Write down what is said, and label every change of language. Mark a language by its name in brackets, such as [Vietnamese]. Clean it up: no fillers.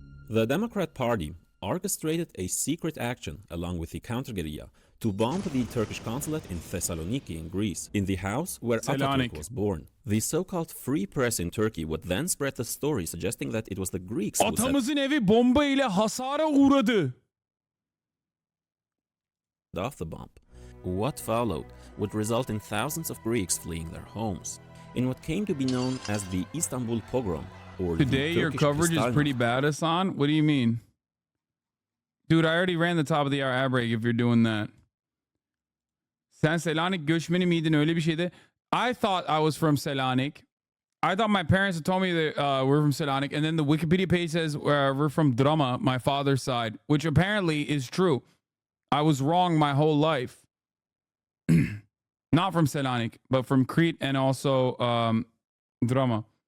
[English] The Democrat Party orchestrated a secret action along with the counter-guerrilla to bomb the Turkish consulate in Thessaloniki in Greece, in the house where Atatürk was born. The so-called free press in Turkey would then spread the story suggesting that it was the Greeks who [Turkish] Atamızın evi bomba ile hasara uğradı. [English] set off the bomb. What followed would result in thousands of Greeks fleeing their homes, in what came to be known as the Istanbul pogrom, or Today your coverage is pretty bad, Hasan. What do you mean? Dude, I already ran the top of the hour ad break if you're doing that. [Turkish] Sen Selanik göçmeni miydin, öyle bir şeydi? [English] I thought I was from Selanik. I thought my parents had told me that we're from Selanik, and then the Wikipedia page says we're from Drama, my father's side, which apparently is true. I was wrong my whole life. Not from Selanik, but from Crete and also Drama.